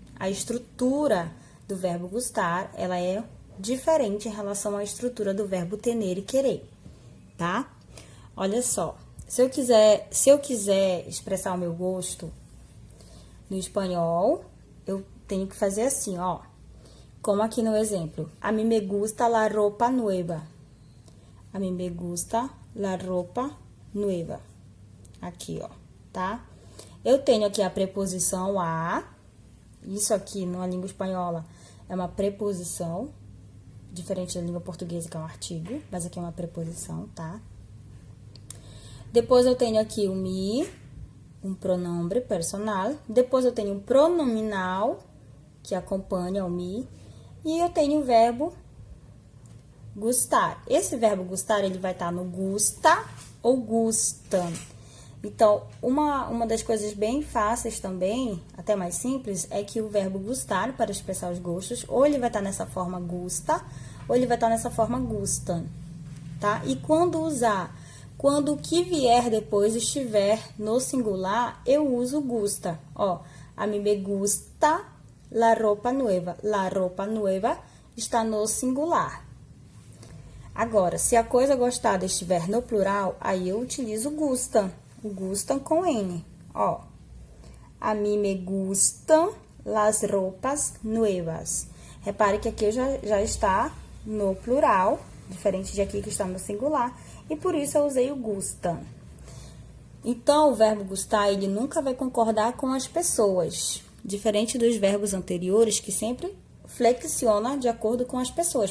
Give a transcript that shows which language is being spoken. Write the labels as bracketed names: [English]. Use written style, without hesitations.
[Portuguese] A estrutura do verbo gustar, ela é diferente em relação à estrutura do verbo tener e querer, tá? Olha só, se eu quiser expressar o meu gosto no espanhol, eu tenho que fazer assim, ó. Como aqui no exemplo. [Spanish] A mí me gusta la ropa nueva. [Portuguese] A mim [Spanish] me gusta la ropa nueva. [Portuguese] Aqui, ó, tá? Eu tenho aqui a preposição a. Isso aqui, na língua espanhola, é uma preposição. Diferente da língua portuguesa, que é um artigo. Mas aqui é uma preposição, tá? Depois, eu tenho aqui o me, um pronome personal. Depois, eu tenho um pronominal, que acompanha o me. E eu tenho o verbo gustar. Esse verbo gustar, ele vai estar no gusta ou gustam. Então, uma das coisas bem fáceis também, até mais simples, é que o verbo gustar, para expressar os gostos, ou ele vai estar nessa forma gusta, ou ele vai estar nessa forma gustam, tá? E quando usar? Quando o que vier depois estiver no singular, eu uso gusta. [Spanish] Ó, a mí me gusta la ropa nueva. La ropa nueva [Portuguese] está no singular. Agora, se a coisa gostada estiver no plural, aí eu utilizo gustam. O gustam com N. [Spanish] Ó, a mí me gustam las ropas nuevas. [Portuguese] Repare que aqui já está no plural, diferente de aqui que está no singular, e por isso eu usei o gustam. Então, o verbo gustar, ele nunca vai concordar com as pessoas, diferente dos verbos anteriores, que sempre flexiona de acordo com as pessoas.